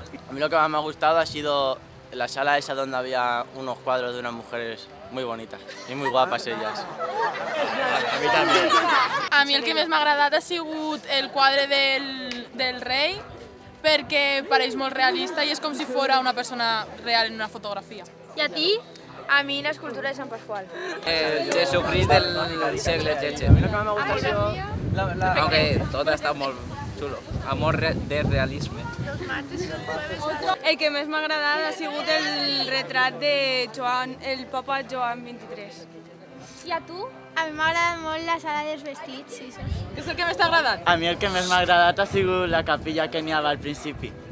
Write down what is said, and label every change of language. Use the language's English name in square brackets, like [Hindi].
[Spanish] A mí lo que más me ha gustado ha sido la sala esa donde había unos cuadros de unas mujeres muy bonitas y muy guapas ellas. A mí también. [Catalan] A mi el que més m'ha agradat ha sigut el quadre del rei, perquè pareix molt realista i és com si fos una persona real en una fotografia. I a ti? A mi l'escultura de Sant Pasqual. El Jesucrist del segle XVI. [Spanish] A mí lo que más me ha gustado ha sido... Aunque todo está muy chulo. [Catalan] Amor de realisme. El que més m'ha agradat ha sigut el retrat de Joan, el papa Joan XXIII. I a tu? A mi m'ha agradat molt la sala dels vestits. Sí. Què és el que més t'ha agradat? A mi el que més m'ha agradat ha sigut la capilla que n'hi havia al principi.